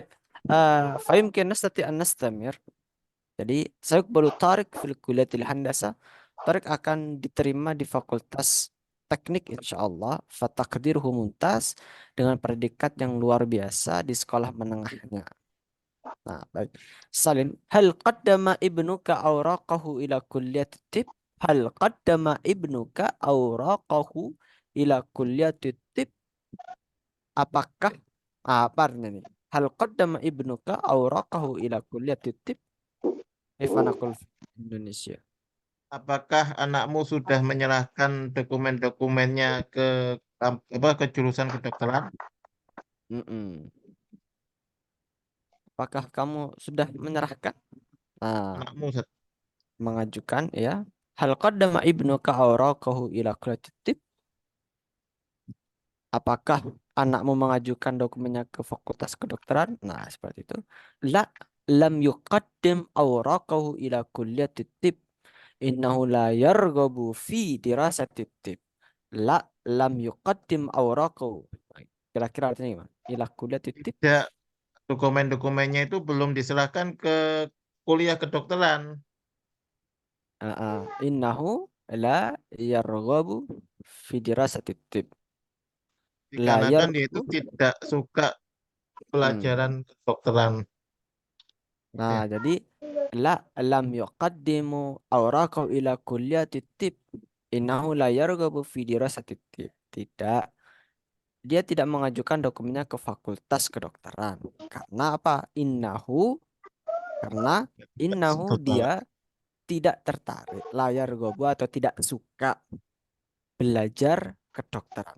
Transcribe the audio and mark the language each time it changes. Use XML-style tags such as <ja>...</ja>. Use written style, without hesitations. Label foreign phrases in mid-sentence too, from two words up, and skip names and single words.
<ar>فيمكن نستطيع أن نستمر.</ar> <id>Jadi, saya baru tarik</id> <ar>في كلية الهندسة.</ar> <id>Tarik akan diterima di fakultas teknik insyaallah.</id> <ar>فتقديره ممتاز</ar> <id>dengan predikat yang luar biasa di sekolah menengahnya. Nah, baik. Salin,</id> <ar>هل قدم ابنك أوراقه إلى كلية الطب? هل قدم ابنك أوراقه إلى كلية الطب?</ar> <id>Apakah apa artinya nih?</id> <ar>هل قدم ابنك أوراقه إلى كلية الطب? Ifanakul Indonesia.</ar> <id>Apakah anakmu sudah menyerahkan dokumen-dokumennya ke ke jurusan kedokteran? Mm-mm. Apakah kamu sudah menyerahkan? Nah, Anakmu Ustaz. mengajukan ya.</id> <ar>هل قدم ابنك أوراقه إلى كلية الطب?</ar> <id>Apakah anakmu mengajukan dokumennya ke fakultas kedokteran? Nah, seperti itu.</id> <ar>لا لم يقدم أوراقه إلى كلية الطب. إنه لا يرغب في دراسة الطب. لا لم يقدم أوراقه.</ar> <id>Kira-kira artinya gimana?</id> <ar>إلى كلية الطب.</ar> <id>Tidak, dokumen-dokumennya itu belum diserahkan ke kuliah kedokteran.</id> <ar>إنه لا يرغب في دراسة الطب. La</ar> <id>Dikarenakan dia itu</id> <ar>yarghabu.</ar> <id>tidak suka pelajaran kedokteran. Nah, Ya.</id> <ar>jadi لم يقدم أوراقه إلى كلية الطب. إنه لا يرغب في دراسة الطب.</ar> <id>Tidak, dia tidak mengajukan dokumennya ke fakultas kedokteran. Karena apa? Karena Sebut banget. dia tidak tertarik,</id> <ar>لا يرغب</ar> <id>atau tidak suka belajar kedokteran.</id>